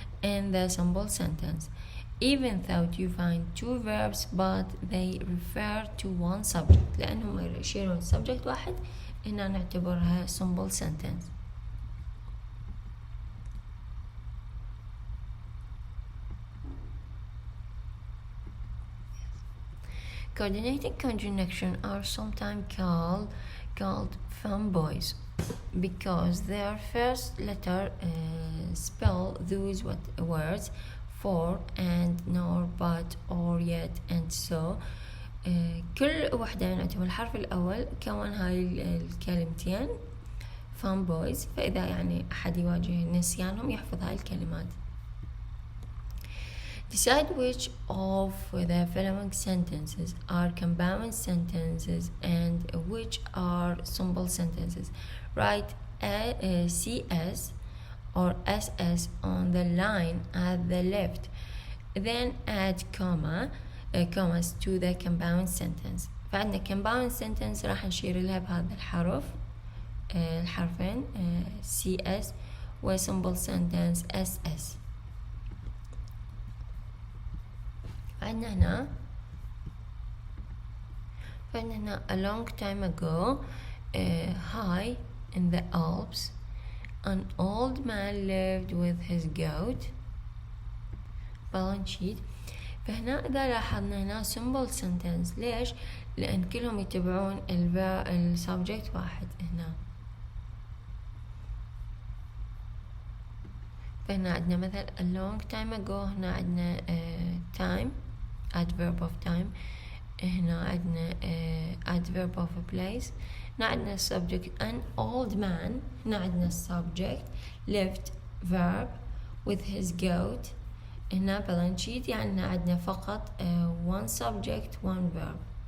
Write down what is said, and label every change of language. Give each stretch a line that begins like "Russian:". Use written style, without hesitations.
English: in the simple sentence, even though you find two verbs but they refer to one subject.
Arabic: لأنهم يشيرون subject واحد هنا نعتبرها
English: simple sentence. Coordinating conjunction are sometimes called fanboys because their first letter spell those words for and nor but or yet and so. كل واحدة نعتبر الحرف الأول كون هاي الكلمتين fanboys، فإذا يعني أحد يواجه نسيانهم يحفظ هاي الكلمات. Decide which of the following sentences are compound sentences and which are simple sentences. Write CS or SS on the line at the left. Then add commas to the compound sentence.
Arabic: فعندنا
English: compound sentence
Arabic: راح نشير لها بهذا الحرف الحرفين CS و
English: simple sentence SS.
Arabic: عندنا هنا
English: a long time ago high in the Alps an old man lived with his goat. balance sheet.
Arabic: فهنا إذا لاحظنا هنا
English: simple sentence.
Arabic: ليش؟ لأن كلهم يتبعون السبجكت واحد هنا. فهنا عندنا مثل
English: a long time ago،
Arabic: هنا عندنا
English: time adverb of time، هنا عندنا adverb of a place، هنا عندنا subject an old man، هنا عندنا subject lived verb with his goat، هنا balance sheet
Arabic: يعني هنا عندنا فقط
English: one subject one verb.